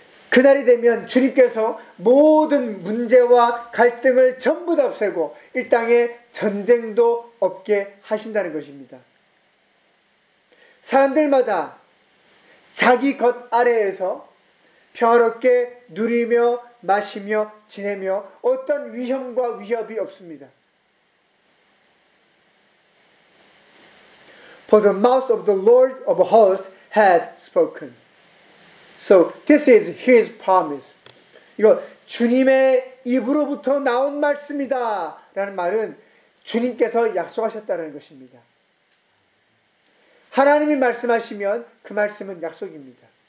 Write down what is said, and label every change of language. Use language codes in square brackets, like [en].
[ko] 그날이 되면 주님께서 모든 문제와 갈등을 전부 다 없애고 이 땅에 전쟁도 없게 하신다는 것입니다. 사람들마다 자기 것 아래에서 평화롭게 누리며 마시며 지내며 어떤 위험과 위협이 없습니다. [en] For the mouth of the Lord of hosts has spoken. So this is his promise. [ko] 이거 주님의 입으로부터 나온 말씀이다 라는 말은 주님께서 약속하셨다는 것입니다. 하나님이 말씀하시면 그 말씀은 약속입니다.